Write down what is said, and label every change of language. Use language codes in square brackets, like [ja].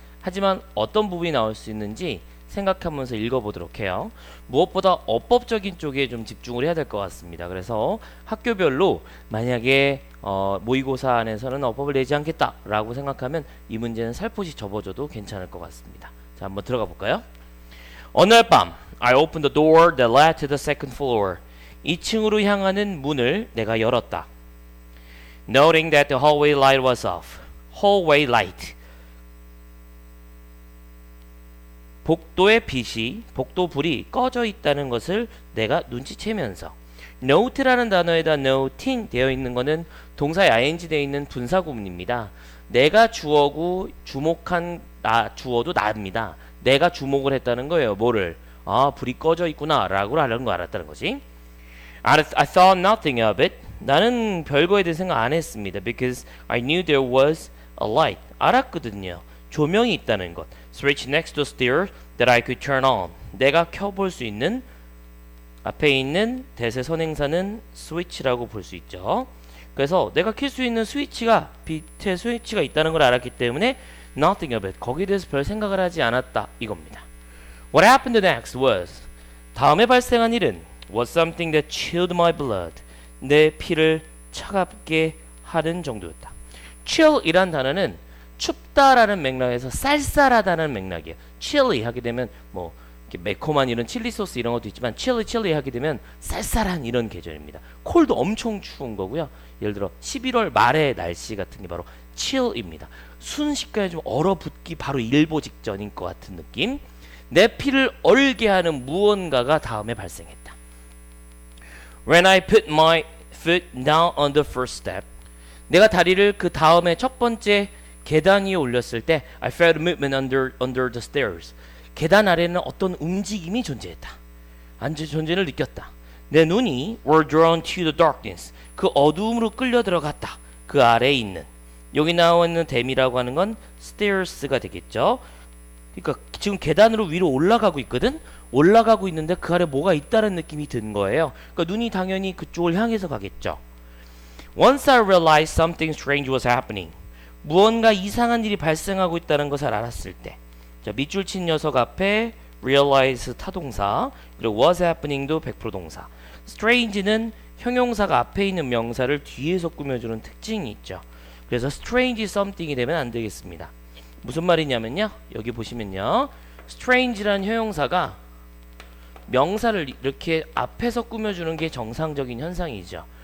[ko] 하지만 어떤 부분이 나올 수 있는지 생각하면서 읽어보도록 해요. 무엇보다 어법적인 쪽에 좀 집중을 해야 될 것 같습니다. 그래서 학교별로 만약에 모의고사 안에서는 어법을 내지 않겠다라고 생각하면 이 문제는 살포시 접어줘도 괜찮을 것 같습니다. 자, 한번 들어가 볼까요? 어느 날 밤 [en] I opened the door that led to the second floor. [ko] 2층으로 향하는 문을 내가 열었다. [en] Noting that the hallway light was off. hallway light. [ko] 복도의 빛이, 복도 불이 꺼져 있다는 것을 내가 눈치채면서 note라는 단어에다 noting 되어 있는 것은 동사에 ing 되어 있는 분사 구문입니다. 내가 주어고 주목한 주어도 나입니다. 내가 주목을 했다는 거예요. 뭐를? 아, 불이 꺼져 있구나 라고 하려는 거 알았다는 거지. [en] I thought nothing of it. [ko] 나는 별거에 대해 생각 안 했습니다. [en] Because I knew there was a light. [ko] 알았거든요. 조명이 있다는 것. [en] Switch next to stairs that I could turn on. [ko] 내가 켜볼 수 있는 앞에 있는 대세 선행사는 스위치라고 볼 수 있죠. 그래서 내가 켤 수 있는 스위치가 빛의 스위치가 있다는 걸 알았기 때문에 [en] nothing of it. [ko] 거기에 대해서 별 생각을 하지 않았다 이겁니다. [en] What happened next was [ko] 다음에 발생한 일은 [en] was something that chilled my blood. [ko] 내 피를 차갑게 하는 정도였다. chill이란 단어는 춥다라는 맥락에서 쌀쌀하다는 맥락이에요. chilly 하게 되면 뭐 이렇게 매콤한 이런 칠리 소스 이런 것도 있지만 chilly 하게 되면 쌀쌀한 이런 계절입니다. 콜도 엄청 추운 거고요. 예를 들어 11월 말의 날씨 같은 게 바로 chill입니다. 순식간에 좀 얼어붙기 바로 일보 직전인 것 같은 느낌. 내 피를 얼게 하는 무언가가 다음에 발생했다. [en] When I put my foot down on the first step, [ko] 내가 다리를 그 다음에 첫 번째 계단 위에 올렸을 때 [en] I felt movement under the stairs. [ko] 계단 아래는 어떤 움직임이 존재했다. 존재를 느꼈다. 내 눈이 [en] were drawn to the darkness. [ko] 그 어두움으로 끌려 들어갔다. 그 아래에 있는 여기 나와 있는 댐이라고 하는 건 stairs가 되겠죠. 그러니까 지금 계단으로 위로 올라가고 있거든. 올라가고 있는데 그 아래 뭐가 있다는 느낌이 든 거예요. 그러니까 눈이 당연히 그쪽을 향해서 가겠죠. [en] Once I realized something strange was happening. [ko] 무언가 이상한 일이 발생하고 있다는 것을 알았을 때, 자, 밑줄 친 녀석 앞에 realize 타동사, 그리고 was happening도 100% 동사. strange는 형용사가 앞에 있는 명사를 뒤에서 꾸며주는 특징이 있죠. 그래서 strange something이 되면 안 되겠습니다. 무슨 말이냐면요, 여기 보시면요, strange라는 형용사가 명사를 이렇게 앞에서 꾸며주는 게 정상적인 현상이죠.